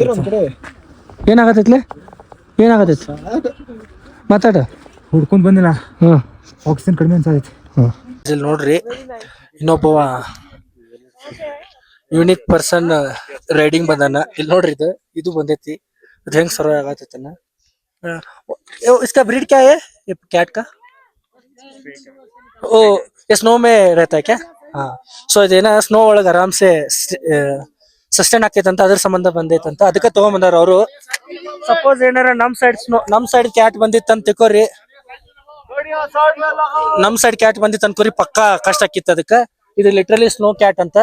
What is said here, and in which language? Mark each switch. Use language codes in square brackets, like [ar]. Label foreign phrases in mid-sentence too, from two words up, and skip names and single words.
[kn] ಏನಾಗತೈತ್ಲೆ ಮಾತಾಡ ಹುಡ್ಕೊಂಡ್ ಬಂದಿಲ್ಲ. ಆಕ್ಸಿಜನ್ ಕಡಿಮೆ ಅನ್ಸೈತಿ. ಇಲ್ಲಿ ನೋಡ್ರಿ, ಇನ್ನೊಬ್ಬ [en] unique person riding [kn] ಬಂದಾನ. ಇಲ್ಲಿ ನೋಡ್ರಿ, ಇದು ಬಂದೈತಿ. ಇದು ಹೆಂಗ್ ಸರ್ವ್ ಆಗತೈತನ. [hi] इसका ब्रीड क्या है ये कैट का? ओ ये स्नो में रहता है क्या? हाँ. [kn] ಸೊ ಇದೇನ ಸ್ನೋ ಒಳಗೆ ಆರಾಮ್ಸೆ ಸಸ್ಟೈನ್ ಆಕೈತಂತ ಅದ್ರ ಸಂಬಂಧ ಬಂದೈತಂತ ಅದಕ್ಕೆ ತಗೊಂಬಂದಾರ ಅವರು. ಸಪೋಸ್ ಏನಾರ ನಮ್ [en] side cat [kn] ಬಂದಿತ್ತಂತ ತಿಳ್ಕೊರಿ, ಪಕ್ಕಾ ಕಷ್ಟ ಆಕಿತ್ತು. ಅದಕ್ಕೆ ಇದು [en] literally snow cat [kn] ಅಂತ.